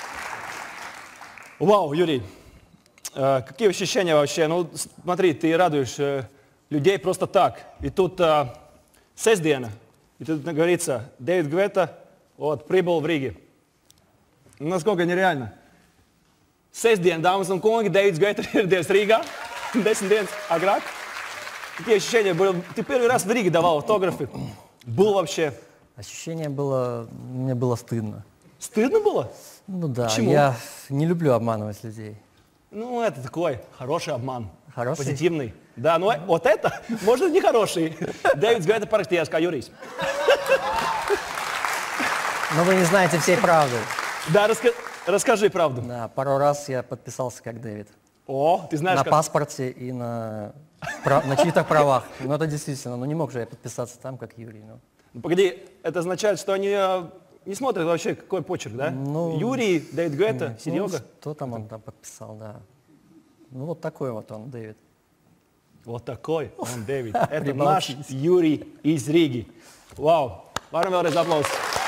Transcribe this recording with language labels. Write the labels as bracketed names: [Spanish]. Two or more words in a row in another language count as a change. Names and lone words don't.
[Russian] Вау, Юрий, какие вообще ощущения вообще? Ну, смотри, ты радуешь людей просто так. И тут сестdiena, и тут говорится, Дэвид Гвета вот, прибыл в Риге. Насколько нереально. [Latvian] Sestdien, dāmas un kungi, Дэвид Гвета ieradies Рīgā, 10 dienas agrāk. [Russian] Какие ощущения были? Ты первый раз в Риге давал автографы. Был вообще... Ощущение было, мне было стыдно. Стыдно было? Ну да, Почему? я не люблю обманывать людей. Ну, это такой хороший обман. Хороший? Позитивный. Да, ну вот это, может, не хороший. [Latvian] Дэвид Гвета parakstījās kā Jurijs. [Russian] Но вы не знаете всей правды. Да, расскажи правду. Да, пару раз я подписался как Дэвид. О, ты знаешь, на как... паспорте и на чьих-то правах. Ну это действительно, ну не мог же я подписаться там, как Юрий. Ну. Ну, погоди, это означает, что они не смотрят вообще, какой почерк, да? Ну, Юрий, Дэвид Гвета, Серега. Ну, что там он там подписал, да. Ну вот такой вот он, Дэвид. Вот такой он, Дэвид. Это наш Юрий из Риги. Вау. [Latvian] Varam vēlreiz aplausus.